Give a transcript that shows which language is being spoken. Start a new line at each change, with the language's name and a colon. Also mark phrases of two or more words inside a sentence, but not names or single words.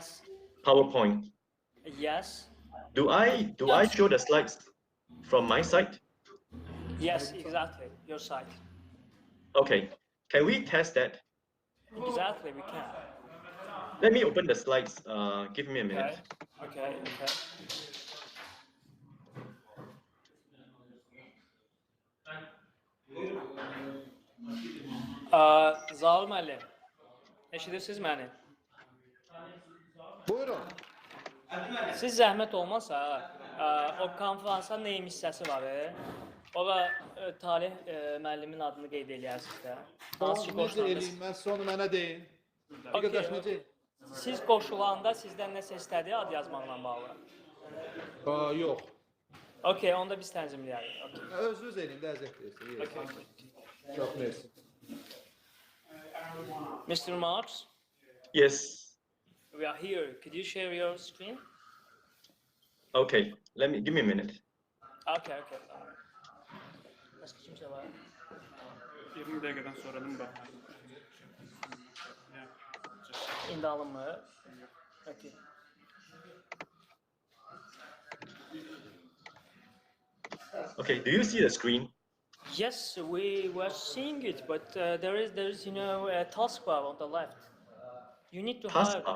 English: PowerPoint. Yes. Do I show the slides from my side? Yes, exactly. Your side. Okay. Can we test that? Exactly, we can. Let me open the slides. Give me a minute. Okay.
Azerbaijani: Zaur müəllim, eşidirsiniz məni? Buyurun. Siz zəhmət olmasa, o konferansa neyim hissəsi var, ora Talih müəllimin adını qeyd eləyərsiniz də. Hansı ki, Necə qoşulanda- eləyim, mən onu mənə deyin. Okay, Qardaş, necə? Siz qoşulanda sizdən nəsə istədiyi ad yazmaqla bağlı. Yox. Okay, onda biz tənzimləyərik. Okay. Özünüz eləyin, də əziyyət verirsiniz. Okay. Yox, mersi.
English: Mr. Marks, Yes. we are here. Could you share your screen? Okay. Give me a minute.
Azerbaijani: Okay. Başqa kimsə var?
Turkish: 20 dəqiqədən sonra değil mi bak?
Azerbaijani: İndi alınmır. Okay.
English: Okay. Do you see the screen? Yes, we were seeing it, but there is a taskbar on the left. You need to hide. Taskbar.